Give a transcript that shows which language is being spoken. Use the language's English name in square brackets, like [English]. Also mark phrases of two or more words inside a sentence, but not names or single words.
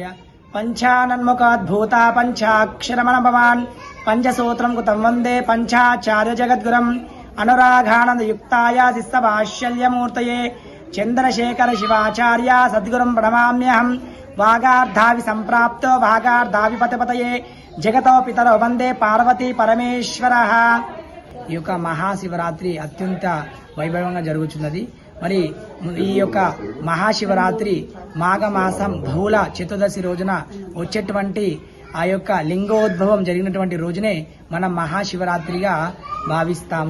[Sanskrit] पंचानन्मुखाद्भूता पंचाक्षरमणभवान् पंचसूत्रं कुतं वन्दे पंचाचार्य जगद्गुरुम् अनुरागानन्दयुक्ताय शिस्तभाष्यल्यमूर्तये चन्द्रशेखर शिवाचार्य सद्गुरुं प्रणमाम्यहम्। वागार्धावि सम्प्राप्तो भागार्धाविपतिपतये जगतो पितरो वन्दे पार्वती परमेश्वरः। [Telugu] ఈ యొక్క మహాశివరాత్రి అత్యంత వైభవంగా జరుగుతున్నది. మరి ఈ యొక్క మహాశివరాత్రి మాఘమాసం బహుళ చతుర్దశి రోజున వచ్చేటువంటి ఆ యొక్క లింగోద్భవం జరిగినటువంటి రోజునే మనం మహాశివరాత్రిగా భావిస్తాము.